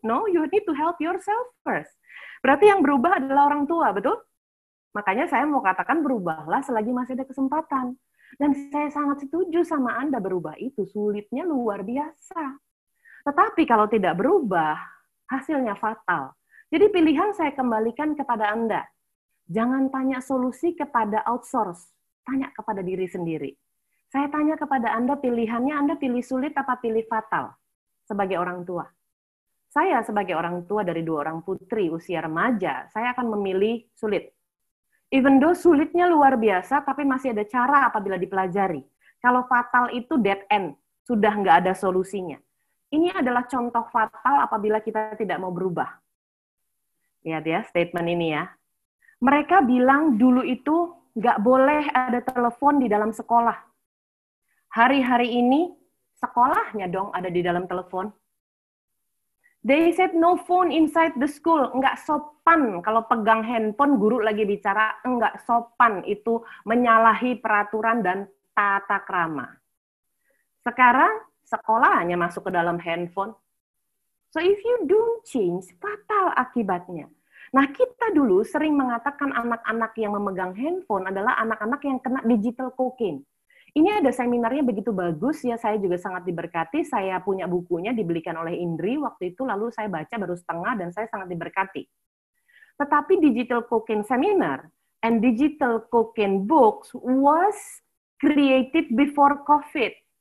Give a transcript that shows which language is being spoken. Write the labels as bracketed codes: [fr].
[en] No, you need to help yourself first. [id] Berarti yang berubah adalah orang tua, betul? Makanya saya mau katakan berubahlah selagi masih ada kesempatan. Dan saya sangat setuju sama Anda, berubah itu sulitnya luar biasa. Tetapi kalau tidak berubah, hasilnya fatal. Jadi pilihan saya kembalikan kepada Anda. Jangan tanya solusi kepada outsource, tanya kepada diri sendiri. Saya tanya kepada Anda pilihannya, Anda pilih sulit apa pilih fatal sebagai orang tua? Saya sebagai orang tua dari 2 orang putri usia remaja, saya akan memilih sulit. [en] Even though [id] sulitnya luar biasa, tapi masih ada cara apabila dipelajari. Kalau fatal itu dead end, sudah nggak ada solusinya. Ini adalah contoh fatal apabila kita tidak mau berubah. Lihat ya, statement ini ya. Mereka bilang dulu itu nggak boleh ada telepon di dalam sekolah. Hari-hari ini, sekolahnya dong ada di dalam telepon. [en] They said no phone inside the school. [id] Nggak sopan kalau pegang handphone, guru lagi bicara, nggak sopan. Itu menyalahi peraturan dan tata krama. Sekarang, sekolah hanya masuk ke dalam handphone. [en] So if you don't change, [id] fatal akibatnya. Nah, kita dulu sering mengatakan anak-anak yang memegang handphone adalah anak-anak yang kena digital cocaine. Ini ada seminarnya begitu bagus, ya saya juga sangat diberkati, saya punya bukunya dibelikan oleh Indri waktu itu, lalu saya baca baru setengah dan saya sangat diberkati. Tetapi [en] digital cocaine seminar and digital cocaine books was created before COVID.